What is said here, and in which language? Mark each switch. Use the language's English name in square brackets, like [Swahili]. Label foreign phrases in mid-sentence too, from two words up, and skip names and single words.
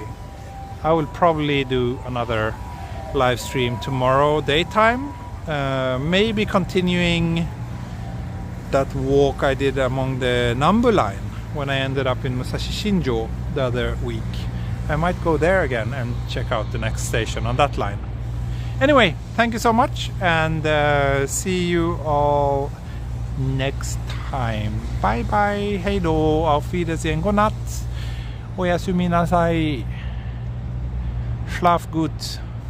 [English] I will probably do another live stream tomorrow daytime, maybe continuing that walk I did along the Nambu line when I ended up in Musashi Shinjo the other week. I might go there again and check out the next station on that line. Anyway, thank you so much, and see you all next time. Bye bye, [Swedish] hej då, [German] auf Wiedersehen, [Swedish] godnatt, [Japanese] おやすみなさい, [German] schlaf gut.